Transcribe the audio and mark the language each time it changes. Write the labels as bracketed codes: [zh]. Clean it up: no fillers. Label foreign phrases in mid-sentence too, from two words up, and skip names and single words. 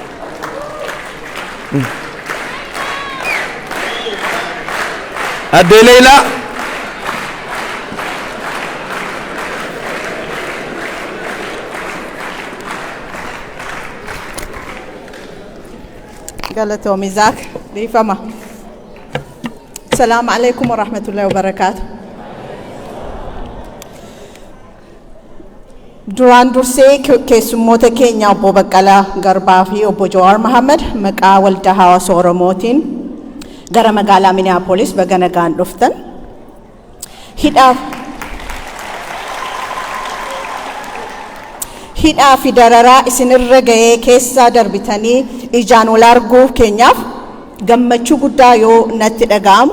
[om] Adde Leila. Galatoomi Zaak dhiifama. [ar] السلام عليكم ورحمة الله وبركاته. [om] Duraan dursee keessummoota keenya obbo Baqqalaa Garbaa fi obbo Jawar Muhammad maqaa waldaa hawaasa Oromootiin gara magaalaa Minneapolis baga nagaan dhuftan. Hidhaa fi dararaa isinirra ga'ee keessaa darbitanii ijaan wal arguu keenyaaf gammachuu guddaa yoo natti dhaga'amu.